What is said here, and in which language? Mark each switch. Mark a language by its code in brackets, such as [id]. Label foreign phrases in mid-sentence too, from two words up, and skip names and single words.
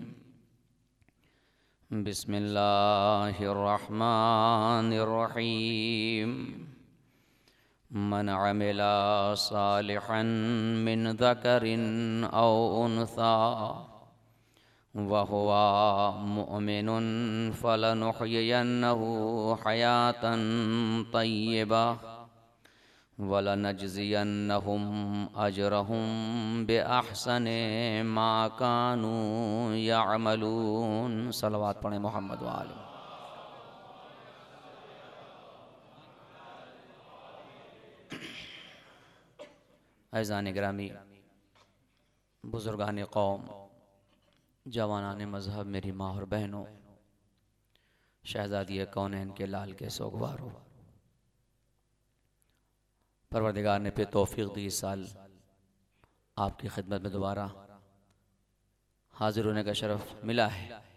[ar] بسم الله الرحمن الرحيم من عمل صالحا من ذكر أو أنثى وهو مؤمن فلنحيينه حياة طيبة ولنجزينهم أجرهم بأحسن ما كانوا يعملون. [ur] صلوات پڑھیں محمد و آل. اذان گرامی، بزرگان قوم، جوانان مذہب، میری ماں اور بہنوں، شہزادی کونین کے لال کے سوگواروں، پروردگار نے پھر توفیق دی اس سال آپ کی خدمت میں دوبارہ حاضر ہونے کا شرف ملا ہے.